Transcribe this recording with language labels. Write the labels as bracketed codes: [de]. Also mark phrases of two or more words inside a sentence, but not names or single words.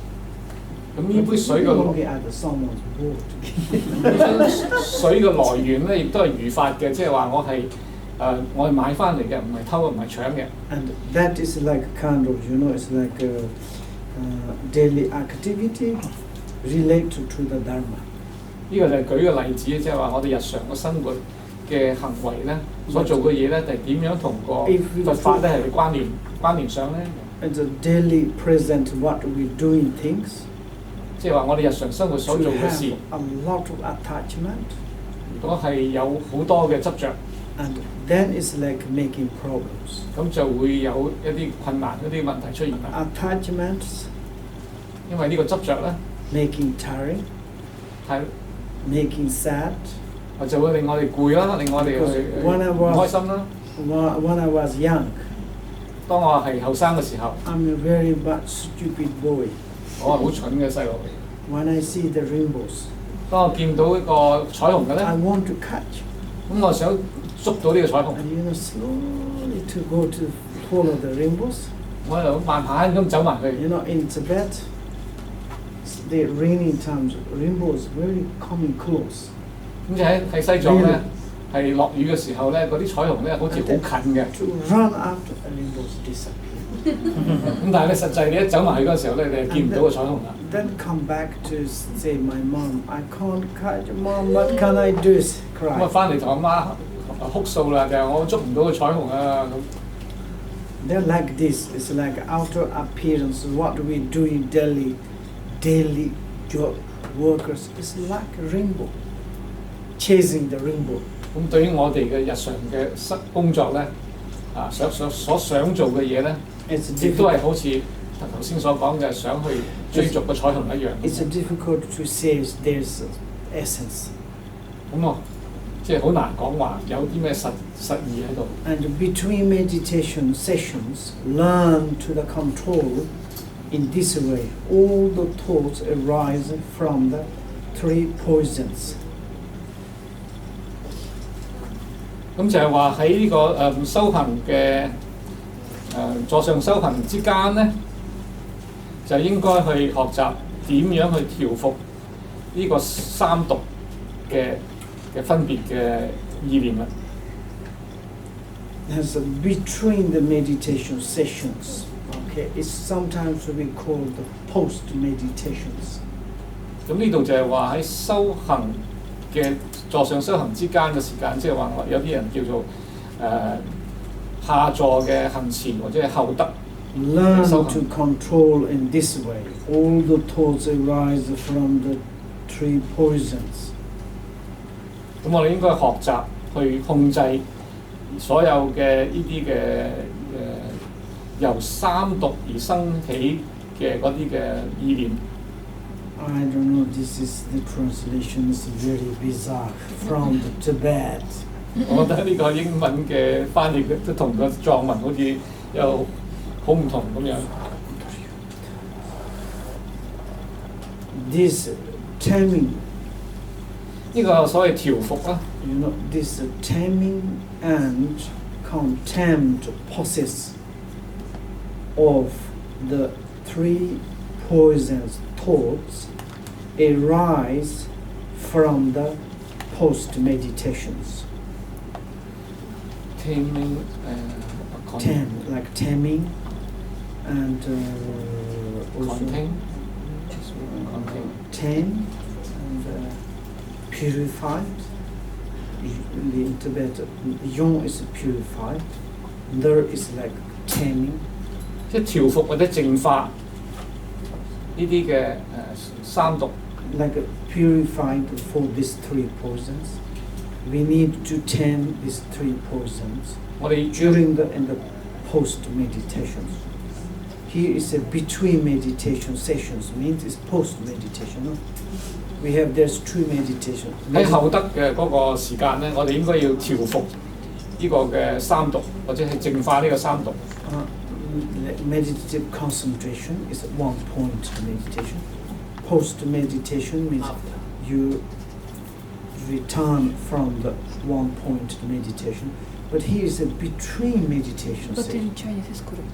[yue] 咁呢杯水嘅 [en] belonging others, someone's bought. [yue] 呢樽水嘅來源咧，亦都係如法嘅，即係話我係買翻嚟嘅，唔係偷唔係搶嘅。 [en] And that is like kind of, it's like a daily activity related to the Dharma. [yue] 呢個就係舉個例子，即係話我哋日常嘅生活嘅行為咧，所做嘅嘢咧，係點樣同個佛法咧係關聯上咧？ [en] And the daily present what we doing things. [yue] 即係話我哋日常生活所做嘅事， [en] a lot of attachment. [yue] 如果係有好多嘅執着， [en] And then it's like making problems. [yue] 咁就會有一啲困難、一啲問題出現啦。 [en] Attachments [yue] 因為呢個執着咧， [en] making tiring, [yue] 係 [en] making sad. [yue] 就會令我哋攰啦，令我哋唔開心啦。 [en] When I was young, [yue] 當我係後生嘅時候， [en] I'm a very much stupid boy. [yue] 我係好蠢嘅細路嚟。 [en] When I see the rainbows, [yue] 當我見到一個彩虹嘅咧， [en] I want to catch. [yue] 咁我想捉到呢個彩虹， [en] And slowly to go to follow the rainbows. [yue] 我就慢慢咁走埋去。 [en] In Tibet, the rainy times, rainbows very coming close. [yue] 咁就喺西藏咧，係落雨嘅時候咧，嗰啲彩虹咧好似好近嘅。 [en] To run after the rainbows disappear. [yue] 咁但係咧實際你一走埋去嗰陣時候咧，你係見唔到個彩虹啦。 [en] Then come back to say, my mom, I can't catch. Mom, what can I do? [yue] 咁啊 [en] Cry. [yue] 翻嚟同阿媽哭訴啦，就係我捉唔到個彩虹啊咁。 [en] They're like this. It's like outer appearance. What we do in daily job workers. It's like a rainbow, chasing the rainbow. [yue] 咁對於我哋嘅日常嘅工作咧，所想做嘅嘢咧， [en] It's [yue] 亦都係 [en] difficult. [yue] 好似頭先所講嘅，想去追逐個彩虹一樣。 [en] It's difficult to say there's essence. [yue] 咁啊，即係好難講話有啲咩實意喺度。 [en] And between meditation sessions, learn to the control in this way. All the thoughts arise from the three poisons. [yue] 咁就係話喺呢個修行嘅座上修行之間咧，就應該去學習點樣去調伏呢個三毒嘅分別嘅意念啦。 [en] As between the meditation sessions, okay, it's sometimes we call the post meditations. [yue] 咁呢度就係話喺修行嘅座上修行之間嘅時間，即係話有啲人叫做下座嘅行前或者係後得。 [en] Learn to control in this way. All the thoughts arise from the three poisons. [yue] 咁我哋應該學習去控制所有嘅呢啲嘅由三毒而生起嘅嗰啲嘅意念。 [en] I don't know, this is the translation is very bizarre from the Tibet. [yue] 我覺得呢個英文嘅翻譯都同個藏文好似有好唔同咁樣。 [en] This taming, [yue] 呢個所謂調伏啦， [en] this taming and contempt process of the three poisons thoughts arise from the post meditations. taming Like taming and also contain tame and purified. In Tibet, yong is purified. There is like taming. [yue] 即係調伏或者淨化呢啲嘅三毒。 [en] Like purified for these three poisons. We need to tame these three poisons [yue] 我哋 [en] during in the post meditations. Here is a between meditation sessions, means it's post meditation. No? We have there's two meditation. [yue] 喺後得嘅嗰個時間咧，我哋應該要調伏呢個嘅三毒，或者係淨化呢個三毒。 [en] Meditative concentration is one point meditation. Post meditation means you return from the one-point meditation. But here is a between meditation But session. in Chinese is correct.